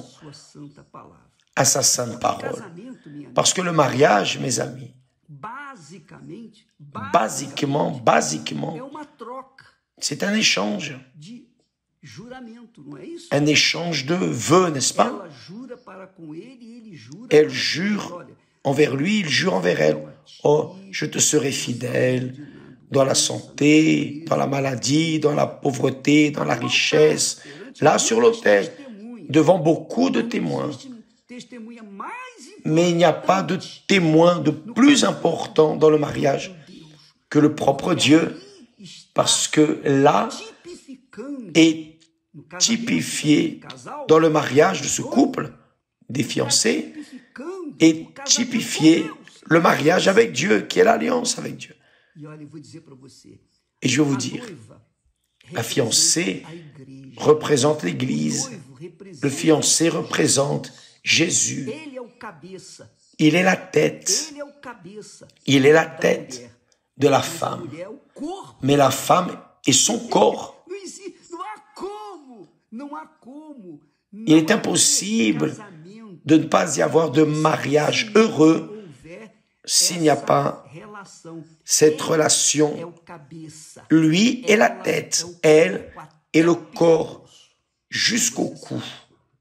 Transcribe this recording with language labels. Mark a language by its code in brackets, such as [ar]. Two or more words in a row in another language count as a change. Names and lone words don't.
[pt] sua santa palavra. [fr] à sa sainte parole. [pt] Casamento, minha amiga, [fr] Parce que le mariage, mes amis, [pt] basicamente [fr] basiquement, [pt] é uma troca [fr] c'est un échange [pt] de juramento, não é isso? [fr] de vœux, n'est-ce pas? [pt] Ela jura para com ele e ele jura [fr] Elle [pt] para [fr] jure [pt] com ele. Olha, [fr] envers lui, il jure envers elle. Oh, je te serai fidèle dans la santé, dans la maladie, dans la pauvreté, dans la richesse, là sur l'autel, devant beaucoup de témoins. [pt] Testemunha mais [fr] Mais il n'y a pas de témoin de plus important dans le mariage que le propre Dieu, parce que là [pt] tipificando [fr] est [pt] no casamento [fr] typifié [pt] do casal, [fr] dans le mariage de ce couple, des fiancés, [pt] tipificando [fr] est [pt] o casamento [fr] typifié [pt] com Deus. [fr] le mariage avec Dieu, qui est l'alliance avec Dieu. [pt] E olha, eu vou dizer para você, [fr] Et je vais vous [pt] a [fr] dire, [pt] noiva [fr] la fiancée [pt] representa a igreja. [fr] représente l'Église, [pt] O noivo representa [fr] le fiancé représente Jésus. [pt] Ele é o cabeça. [fr] Il est la tête, [pt] Ele é o cabeça. [fr] il est la [pt] da [fr] tête [pt] mulher. [fr] de la [pt] A [fr] femme. [pt] mulher é o corpo. [fr] Mais la femme est son corps. [pt] Não existe, não há como, não há como. [fr] Il est impossible de ne pas y avoir de mariage heureux s'il n'y a pas cette relation. Lui est la tête, elle est le corps jusqu'au cou.